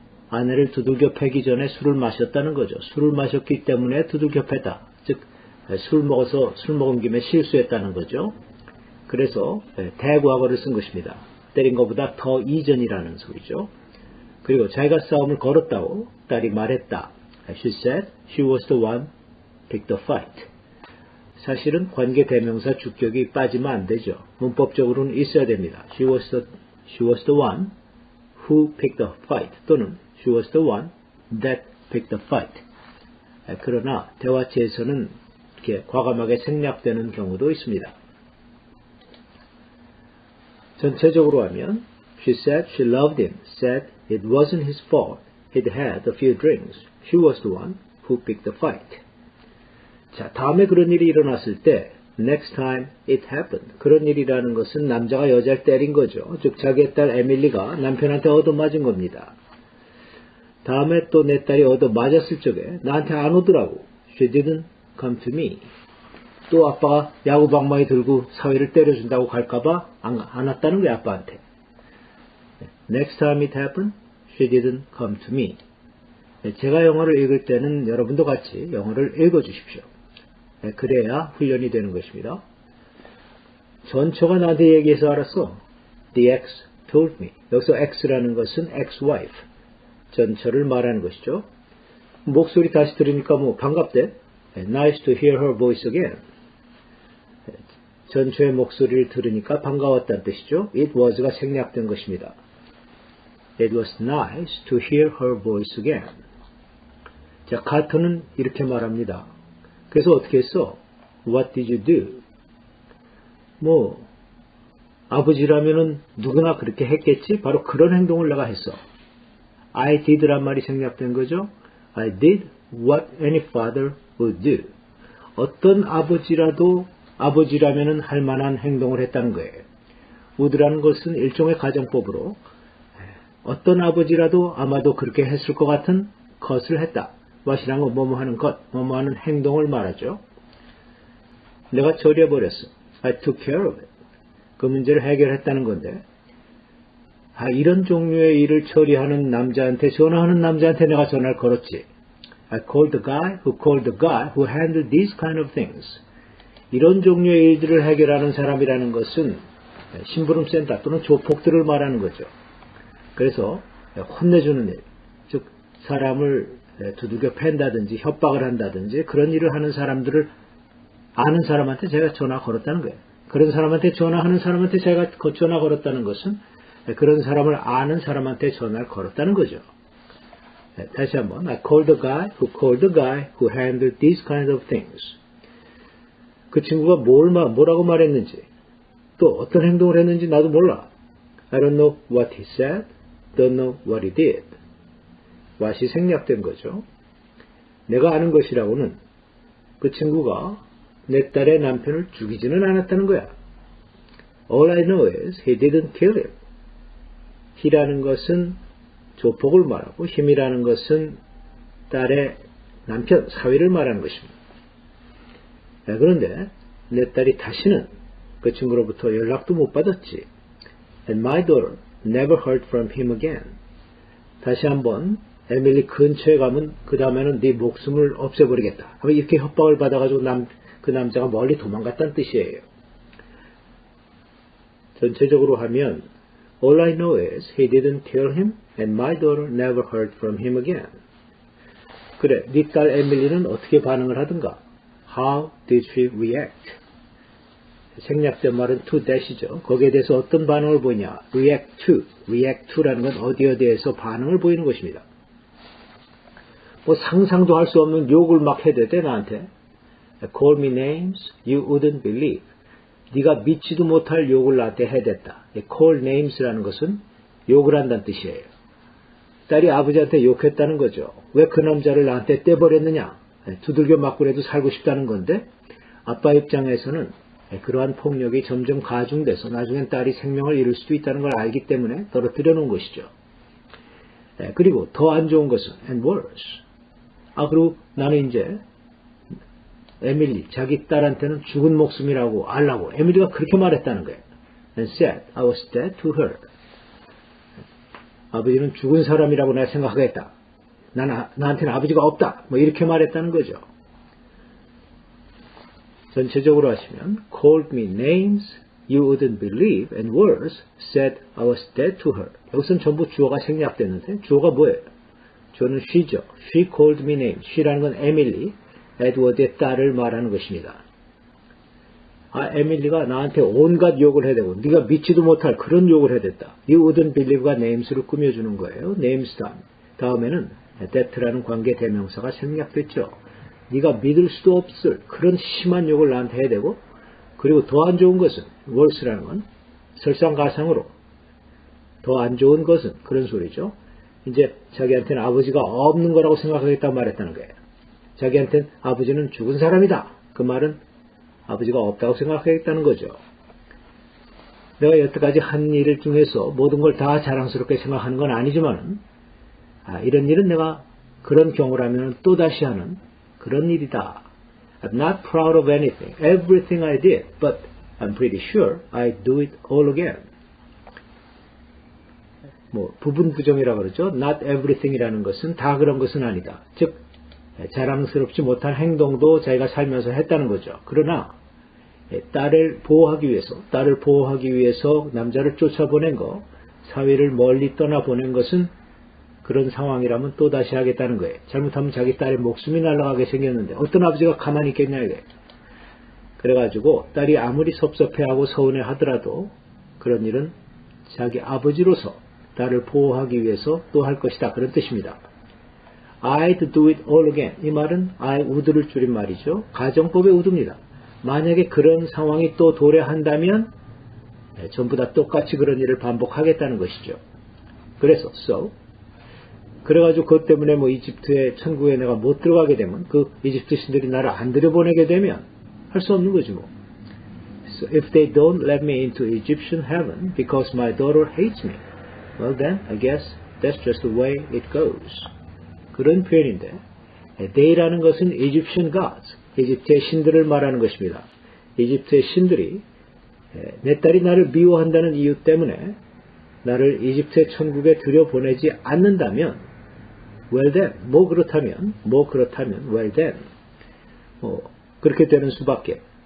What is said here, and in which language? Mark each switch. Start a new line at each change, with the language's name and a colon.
Korean: 아내를 두들겨 패기 전에 술을 마셨다는 거죠. 술을 마셨기 때문에 두들겨 패다. 즉 술 먹은 김에 실수했다는 거죠. 그래서 대과거를 쓴 것입니다. 때린 것보다 더 이전이라는 소리죠. 그리고 자기가 싸움을 걸었다고 딸이 말했다.
English: She said she was the one who picked the fight.
Korean: 사실은 관계 대명사 주격이 빠지면 안 되죠. 문법적으로는 있어야 됩니다.
English: She was the one who picked the fight 또는 She was the one that picked the fight.
Korean: 그러나 대화체에서는 이렇게 과감하게 생략되는 경우도 있습니다. 전체적으로 하면
English: She said she loved him, said it wasn't his fault, he'd had a few drinks. She was the one who picked the fight.
Korean: 자, 다음에 그런 일이 일어났을 때
English: next time it happened.
Korean: 그런 일이라는 것은 남자가 여자를 때린 거죠. 즉 자기의 딸 에밀리가 남편한테 얻어맞은 겁니다. 다음에 또 내 딸이 얻어맞았을 적에 나한테 안 오더라고.
English: She didn't come to me.
Korean: 또 아빠가 야구방망이 들고 사위를 때려준다고 갈까봐 안 왔다는 거야, 아빠한테.
English: Next time it happened, she didn't come to me.
Korean: 제가 영어를 읽을 때는 여러분도 같이 영어를 읽어주십시오. 그래야 훈련이 되는 것입니다. 전처가 나한테 얘기해서 알았어.
English: The ex told me.
Korean: 여기서 ex라는 것은
English: ex-wife.
Korean: 전처를 말하는 것이죠. 목소리 다시 들으니까 뭐 반갑대.
English: Nice to hear her voice again.
Korean: 전처의 목소리를 들으니까 반가웠다는 뜻이죠. It was가 생략된 것입니다.
English: It was nice to hear her voice again.
Korean: 자, 카터는 이렇게 말합니다. 그래서 어떻게 했어?
English: What did you do?
Korean: 뭐 아버지라면은 누구나 그렇게 했겠지? 바로 그런 행동을 내가 했어. I did란 말이 생략된 거죠.
English: I did what any father would do.
Korean: 어떤 아버지라면은 할 만한 행동을 했다는 거예요. would라는 것은 일종의 가정법으로 어떤 아버지라도 아마도 그렇게 했을 것 같은 것을 했다. what이란 건 뭐뭐 하는 것, 뭐뭐 하는 행동을 말하죠. 내가 처리해버렸어.
English: I took care of it.
Korean: 그 문제를 해결했다는 건데 이런 종류의 일을 처리하는 남자한테, 전화하는 남자한테 내가 전화를 걸었지.
English: I called the guy who handled these kind of things.
Korean: 이런 종류의 일들을 해결하는 사람이라는 것은 심부름센터 또는 조폭들을 말하는 거죠. 그래서 혼내주는 일, 즉 사람을 두들겨 팬다든지 협박을 한다든지 그런 일을 하는 사람들을 아는 사람한테 제가 전화 걸었다는 거예요. 그런 사람한테 전화하는 사람한테 제가 전화 걸었다는 것은 그런 사람을 아는 사람한테 전화를 걸었다는 거죠. 다시 한번
English: I called the guy who handled these kind of things.
Korean: 그 친구가 뭐라고 말했는지 또 어떤 행동을 했는지 나도 몰라.
English: I don't know what he said, don't know what he did.
Korean: what이 생략된 거죠. 내가 아는 것이라고는 그 친구가 내 딸의 남편을 죽이지는 않았다는 거야.
English: All I know is he didn't kill him.
Korean: he라는 것은 조폭을 말하고 him이라는 것은 딸의 남편, 사위를 말하는 것입니다. 그런데 내 딸이 다시는 그 친구로부터 연락도 못 받았지.
English: And my daughter never heard from him again.
Korean: 다시 한번 에밀리 근처에 가면 그 다음에는 네 목숨을 없애버리겠다. 이렇게 협박을 받아가지고 그 남자가 멀리 도망갔다는 뜻이에요. 전체적으로 하면
English: All I know is he didn't kill him and my daughter never heard from him again.
Korean: 그래, 네 딸 에밀리는 어떻게 반응을 하든가?
English: How did she react?
Korean: 생략된 말은 to that이죠. 거기에 대해서 어떤 반응을 보이냐?
English: react to.
Korean: react to라는 건 어디에 대해서 반응을 보이는 것입니다. 뭐 상상도 할 수 없는 욕을 막 해대대 나한테.
English: Call me names you wouldn't believe.
Korean: 네가 믿지도 못할 욕을 나한테 해댔다. Call names라는 것은 욕을 한다는 뜻이에요. 딸이 아버지한테 욕했다는 거죠. 왜 그 남자를 나한테 떼버렸느냐? 두들겨 맞고라도 살고 싶다는 건데 아빠 입장에서는 그러한 폭력이 점점 가중돼서 나중엔 딸이 생명을 잃을 수도 있다는 걸 알기 때문에 떨어뜨려 놓은 것이죠. 그리고 더 안 좋은 것은
English: and worse.
Korean: 그리고 나는 이제 에밀리, 자기 딸한테는 죽은 목숨이라고 알라고 에밀리가 그렇게 말했다는 거예요.
English: And said, I was dead to her.
Korean: 아버지는 죽은 사람이라고 내가 생각하겠다. 나한테는 아버지가 없다. 뭐 이렇게 말했다는 거죠. 전체적으로 하시면
English: called me names you wouldn't believe and worse said I was dead to her.
Korean: 여기서는 전부 주어가 생략됐는데 주어가 뭐예요? 주어는 she죠.
English: She called me names.
Korean: she라는 건 에밀리, 에드워드의 딸을 말하는 것입니다. 에밀리가 나한테 온갖 욕을 해대고 네가 믿지도 못할 그런 욕을 해댔다. You wouldn't believe가 names를 꾸며주는 거예요. names 다음에는 that라는 관계 대명사가 생략됐죠. 네가 믿을 수도 없을 그런 심한 욕을 나한테 해대고 그리고 더 안 좋은 것은 worse라는 건 설상가상으로 더 안 좋은 것은 그런 소리죠. 이제 자기한테는 아버지가 없는 거라고 생각하겠다고 말했다는 거예요. 자기한테는 아버지는 죽은 사람이다. 그 말은 아버지가 없다고 생각하겠다는 거죠. 내가 여태까지 한 일 중에서 모든 걸 다 자랑스럽게 생각하는 건 아니지만 이런 일은 내가 그런 경우라면 또다시 하는 그런 일이다.
English: I'm not proud of anything. Everything I did. But I'm pretty sure I do it all again.
Korean: 부분 부정이라고 그러죠. Not everything이라는 것은 다 그런 것은 아니다. 즉 자랑스럽지 못한 행동도 자기가 살면서 했다는 거죠. 그러나 딸을 보호하기 위해서 남자를 쫓아보낸 거, 사위를 멀리 떠나보낸 것은 그런 상황이라면 또다시 하겠다는 거예요. 잘못하면 자기 딸의 목숨이 날아가게 생겼는데 어떤 아버지가 가만히 있겠냐 이게. 그래가지고 딸이 아무리 섭섭해하고 서운해하더라도 그런 일은 자기 아버지로서 딸을 보호하기 위해서 또 할 것이다. 그런 뜻입니다.
English: I'd do it all again.
Korean: 이 말은 I would를 줄인 말이죠. 가정법의 would입니다. 만약에 그런 상황이 또 도래한다면 전부 다 똑같이 그런 일을 반복하겠다는 것이죠. 그래서 그래가지고 그것 때문에 이집트의 천국에 내가 못 들어가게 되면 그 이집트 신들이 나를 안 들여보내게 되면 할 수 없는 거지 뭐.
English: So if they don't let me into Egyptian heaven because my daughter hates me, well then I guess that's just the way it goes.
Korean: 그런 표현인데 they라는 것은 Egyptian gods, 이집트의 신들을 말하는 것입니다. 이집트의 신들이 내 딸이 나를 미워한다는 이유 때문에 나를 이집트의 천국에 들여보내지 않는다면 well then, 그렇다면 well then 그렇게 되는 수밖에.